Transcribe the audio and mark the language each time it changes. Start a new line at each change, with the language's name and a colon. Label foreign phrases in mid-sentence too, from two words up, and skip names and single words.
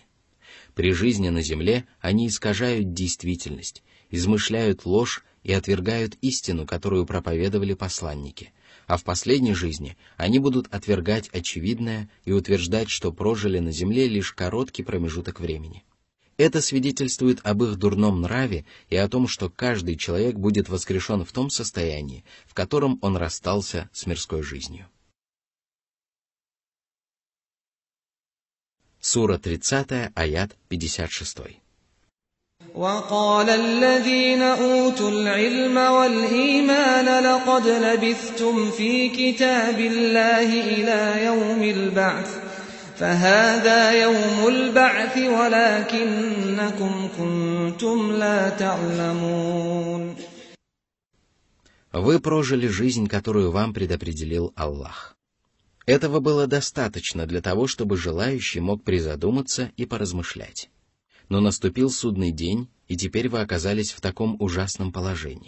Russian: При жизни на земле они искажают действительность, измышляют ложь и отвергают истину, которую проповедовали посланники, а в последней жизни они будут отвергать очевидное и утверждать, что прожили на земле лишь короткий промежуток времени. Это свидетельствует об их дурном нраве и о том, что каждый человек будет воскрешен в том состоянии, в котором он расстался с мирской жизнью. Сура 30, аят 56.
Arabic: وقال الذين أوتوا العلم والإيمان لقد لبثتم في كتاب الله إلى يوم البعث فهذا يوم البعث ولكنكم كنتم لا تعلمون.
Russian: Вы прожили жизнь, которую вам предопределил Аллах. Этого было достаточно для того, чтобы желающий мог призадуматься и поразмышлять. Но наступил судный день, и теперь вы оказались в таком ужасном положении.